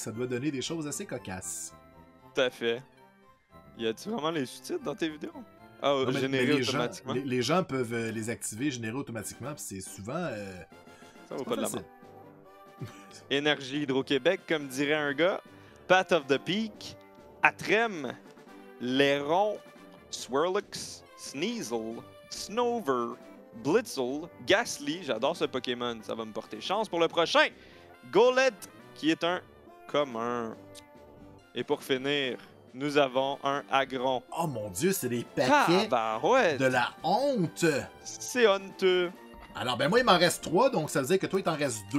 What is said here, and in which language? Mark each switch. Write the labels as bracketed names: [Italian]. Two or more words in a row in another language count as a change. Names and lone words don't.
[French] Ça doit donner des choses assez cocasses. Tout à fait. Y a-tu vraiment les sous-titres dans tes vidéos? Ah, Non, mais généré les gens, automatiquement. les gens peuvent les activer, générer automatiquement, puis c'est souvent Ça vaut c'est pas de la facile. mort. Énergie Hydro-Québec, comme dirait un gars. [English] Path of the Peak. [French] Atrem. Léron. Swirlix. Sneasel. Snover. Blitzel. Ghastly. J'adore ce Pokémon. Ça va me porter chance pour le prochain. Golett, qui est un commun. Et pour finir, nous avons un Agron. Oh mon dieu, c'est des paquets Tabarouette! de la honte! C'est honteux. Alors, ben moi, il m'en reste 3, donc ça veut dire que toi, il t'en reste 2.